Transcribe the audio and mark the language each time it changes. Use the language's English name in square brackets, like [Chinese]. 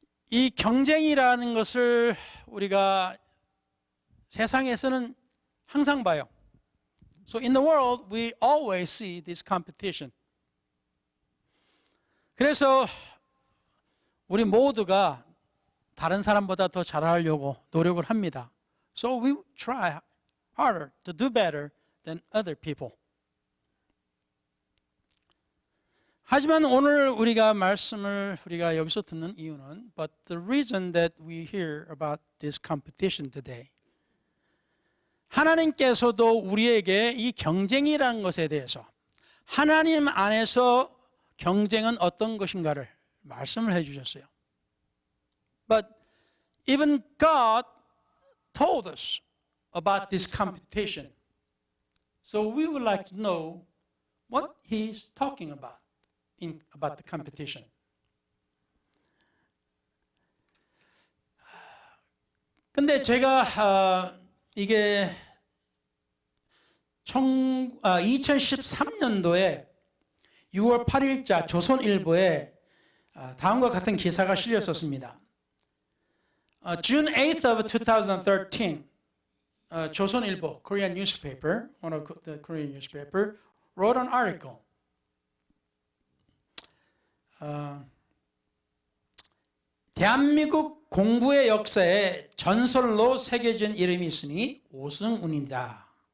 [Korean] 이 경쟁이라는 것을 우리가 세상에서는 항상 봐요. [English] So in the world, we always see this competition. [Korean] 그래서 우리 모두가 다른 사람보다 더 잘하려고 노력을 합니다. [English] So we try harder to do better than other people. [Korean] 하지만 오늘 우리가 여기서 듣는 이유는 [English] but the reason that we hear about this competition today. [Korean] 하나님께서도 우리에게 이 경쟁이라는 것에 대해서 하나님 안에서 경쟁은 어떤 것인가를 말씀을 해 주셨어요. [English] But even God told us about this competition. So we would like to know what he's talking about the competition. [Korean] 근데 제가 이게 2013년도에 6월 8일자 조선일보에 다음과 같은 기사가 실렸었습니다. [English] June 8th of 2013, 조선일보, Korean newspaper, one of the Korean newspaper, wrote an article. [Korean] 대한민국 공부의 역사에 전설로 새겨진 이름이 있으니 오승은이다.